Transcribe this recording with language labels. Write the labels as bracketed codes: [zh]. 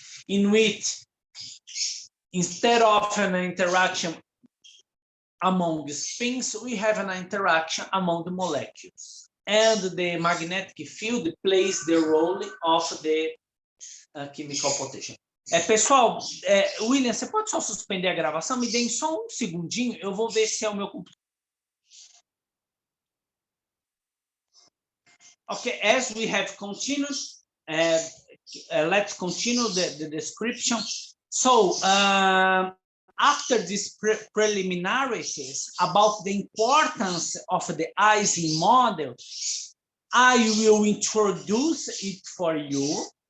[en] In which, instead of an interaction among spins, we have an interaction among the molecules. And the magnetic field plays the role of the chemical potential. [pt] Pessoal, William, você pode só suspender a gravação? Me deem só um segundinho, eu vou ver se é o meu computador. [en] Okay, as we have continued, let's continue the description. So, after these preliminaries about the importance of the Ising model, I will introduce it for you.